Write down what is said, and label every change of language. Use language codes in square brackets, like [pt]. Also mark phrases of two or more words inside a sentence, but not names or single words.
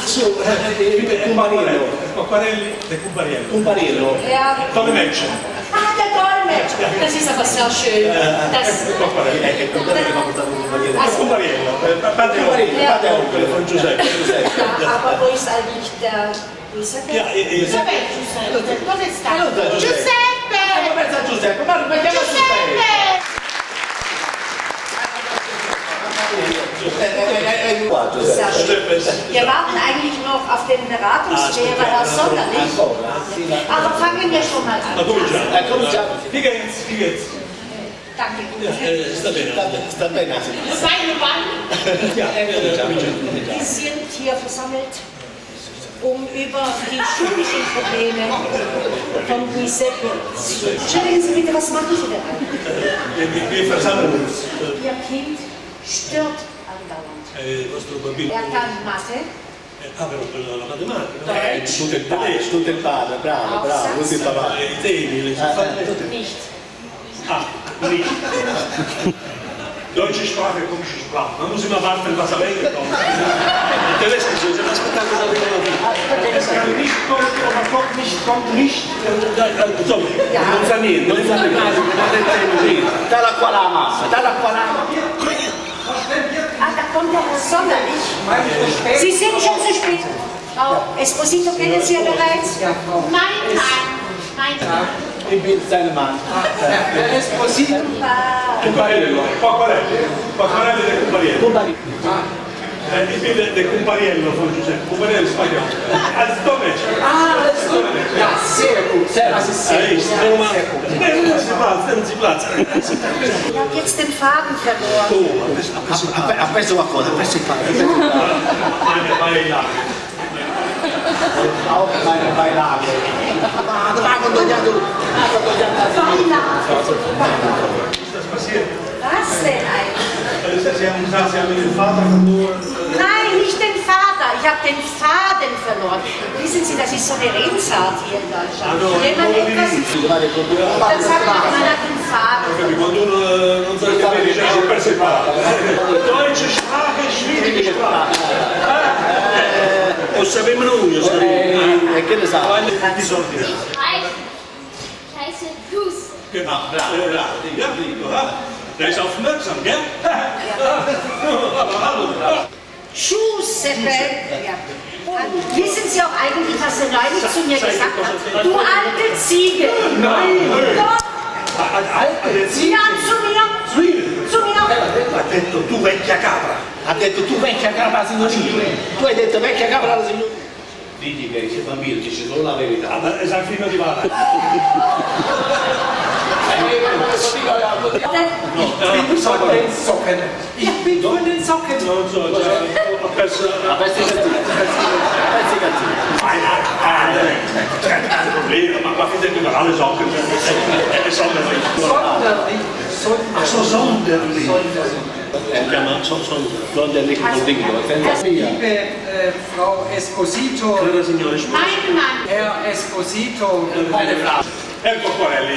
[de] Ach so, Cumpariello. Ja. Dolmetscher. Ah, der Dolmetscher. Das ist aber sehr schön. Cumpariello. Padre von Giuseppe. Ja, aber wo ist eigentlich der Giuseppe? Giuseppe. [it] Dove sta? Giuseppe! Giuseppe, ma mettiamo Giuseppe! [de] Sehr schön. Wir warten eigentlich noch auf den Beratungslehrer, Herr Sonderlich. Aber fangen wir schon mal an. Wie geht's? Danke. [it] Sta bene. [de] Seine Mann. Wir sind hier versammelt, um über die schulischen Probleme von Giuseppe zu reden. Entschuldigen Sie bitte, was machen Sie denn eigentlich? Wir versammeln uns. Ihr Kind stört andauernd. Er kann Mathe, [it] Però la matematica. [de] Deutsch, [it] Tutto il padre, bravo, così papà. I temi, le [de] nicht. nicht. Deutsche Sprache, komische Sprache. Man muss immer warten, was am Ende kommt. [it] Tedesco, se aspettando da [de] es kann nicht kommen, aber kommt nicht. [it] Non sa niente. Dalla qua la massa. [de] Ah, da kommt der Herr Sonderlich. Sie sind schon zu spät. Frau Esposito kennen Sie ja bereits. Mein Mann. Ich bin sein Mann. Esposito. [it] Cumpariello. Quacquarelli del Cumpariello. [de] Ich bin der Cumpariello von Giuseppe. Cumpariello ist spagnolo. Als Dolmetscher. Ja, sehr gut. Das ist sehr gut. Nehmen Sie Platz. Ich habe jetzt den Faden verloren. [it] Ha perso qualcosa, ha perso il padre. [de] Meine Beilage. Auch meine Beilage. [it] Ma dove ha condogliato? [de] Ist das passiert? Was denn eigentlich? Sie haben gesagt, Sie haben den Vater verloren. Nein, nicht den Vater. Ich habe den Faden verloren. Wissen Sie, das ist so eine Redensart hier in Deutschland. Wenn man etwas... Dann sagt man hat den Faden. [it] Quando uno non sa capire, dice ho perso il padre. [de] Deutsche Sprache, schwierige Sprache. [it] O sapevamo noi, Che ne sa? di soldi. [de] Scheiße, Fuß. Genau, bravo. Ja, der ist aufmerksam, gell? Giuseppe. Ja. Wissen Sie auch eigentlich, was er neulich zu mir gesagt hat? Du alte Ziege. Nein! Doch. Alte Ziege? Ja, zu mir. Zu mir. [it] Ha detto tu vecchia capra. Ha detto tu vecchia capra signorina. Tu hai detto vecchia capra alla signorina. Digli che sei bambino, dice solo la verità. [de] Aber es sagt immer die Wahrheit. Ich bin von den Socken. [it] Non so, ho perso... [de] Kein Problem, [it] ma qua [de] findet über alles auch. Sonderlich. Ach so, sonderlich. Sonderlich und Ding. Liebe Frau Esposito, Mein Mann. Herr Esposito, Herr Quacquarelli.